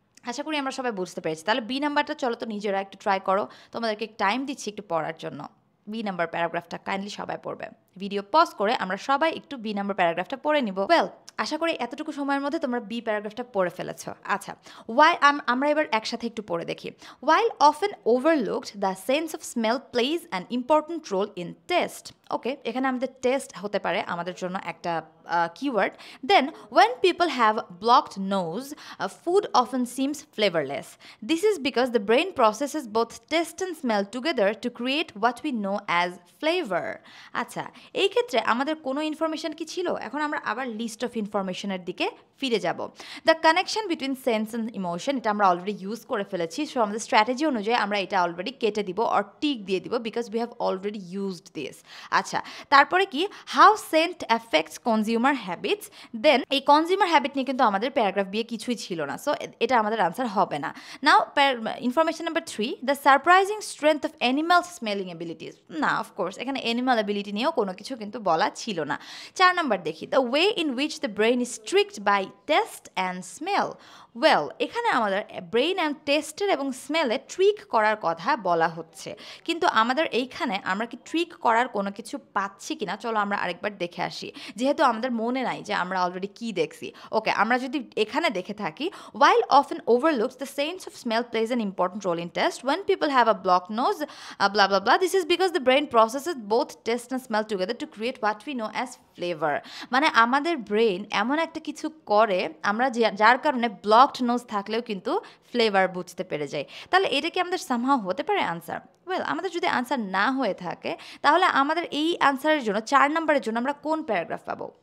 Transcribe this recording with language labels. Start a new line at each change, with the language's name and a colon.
Bangla: আশা করি আমরা সবাই বুঝতে পেরেছি। তাহলে বি নাম্বারটা চলো তো নিজেরা একটু ট্রাই করো, তোমাদেরকে টাইম দিচ্ছি একটু পড়ার জন্য। বি নাম্বার প্যারাগ্রাফটা কাইন্ডলি সবাই পড়বে। ভিডিও পজ করে আমরা সবাই একটু বি নাম্বার প্যারাগ্রাফটা পড়ে নিব। ওয়েল, আশা করি এতটুকু সময়ের মধ্যে তোমরা বি প্যারাগ্রাফটা পড়ে ফেলেছো। আচ্ছা, আমরা এবার একসাথে একটু পড়ে দেখি।
English: While often overlooked, the sense of smell plays an important role in taste.
Bangla: ওকে, এখানে আমাদের টেস্ট হতে পারে আমাদের জন্য একটা keyword.
English: Then, when people have blocked nose, food often seems flavorless. This is because the brain processes both taste and smell together to create what we know as flavor.
Bangla: আচ্ছা, এই ক্ষেত্রে আমাদের কোনো ইনফরমেশন কি ছিল? এখন আমরা আবার লিস্ট অফ ইনফরমেশনের দিকে ফিরে যাব।
English: the connection between sense and emotion,
Bangla: এটা আমরা অলরেডি ইউজ করে ফেলেছি। সো আমাদের স্ট্র্যাটেজি অনুযায়ী আমরা এটা অলরেডি কেটে দিব অর টিক দিয়ে দিব
English: Because we have already used this.
Bangla: আচ্ছা, তারপরে কি
English: How scent affects consumer habits.
Bangla: দেন এই কনজিউমার হ্যাবিট নিয়ে কিন্তু আমাদের প্যারাগ্রাফ বিয়ে কিছুই ছিল না, সো এটা আমাদের আনসার হবে না।
English: Now information number 3, the surprising strength of animal smelling abilities.
Bangla: না, অফকোর্স এখানে অ্যানিমাল অ্যাবিলিটি নিয়েও কোনো কিছু কিন্তু বলা ছিল না। 4 নাম্বার দেখি,
English: The way in which the brain is tricked by taste and smell.
Bangla: Well, এখানে আমাদের ব্রেইন অ্যান্ড টেস্টের এবং স্মেলে ট্রিক করার কথা বলা হচ্ছে, কিন্তু আমাদের এইখানে আমরা কি ট্রিক করার কোনো কিছু পাচ্ছি কিনা চলো আমরা আরেকবার দেখে আসি, যেহেতু আমাদের মনে নাই যে আমরা অলরেডি কি দেখছি। ওকে, আমরা যদি এখানে দেখে থাকি,
English: while often overlooked, the sense of smell plays an important role in taste. When people have a blocked nose, blah blah blah, this is because the brain processes both taste and smell together to create what we know as flavor.
Bangla: মানে আমাদের brain এমন একটা কিছু করে আমরা যার কারণে blocked nose থাকলেও কিন্তু ফ্লেভার বুঝতে পেরে যাই। তাহলে এটা কি আমাদের সামহাও হতে পারে আনসার? ওয়েল, আমাদের যদি আনসার না হয়ে থাকে তাহলে আমাদের এই আনসারের জন্য 4 নম্বরের জন্য আমরা কোন প্যারাগ্রাফ পাবো?